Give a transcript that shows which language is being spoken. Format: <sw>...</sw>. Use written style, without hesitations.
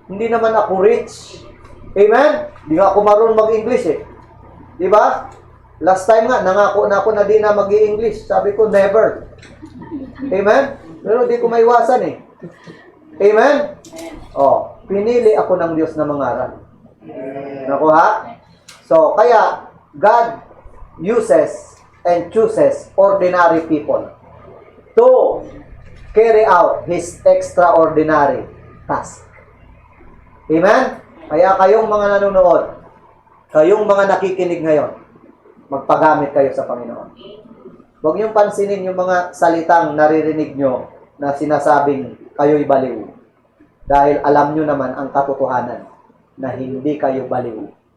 <tl>Hindi naman ako rich. Amen? Hindi nga ako marunong mag-English eh. Di ba? Last time nga, nangako na ako na di na mag-i-English. Sabi ko, never. Amen? Pero di ko maiwasan eh. Amen? Oh, pinili ako ng Diyos na mangaral. Nakuha?</tl> <en>So, kaya, God uses and chooses ordinary people to carry out His extraordinary task. Amen?</en> <tl>Kaya kayong mga nanonood, kayong mga nakikinig ngayon, magpagamit kayo sa Panginoon. Huwag niyong pansinin yung mga salitang naririnig nyo na sinasabing kayo'y baliw. Dahil alam nyo naman ang katotohanan na hindi kayo baliw.</tl>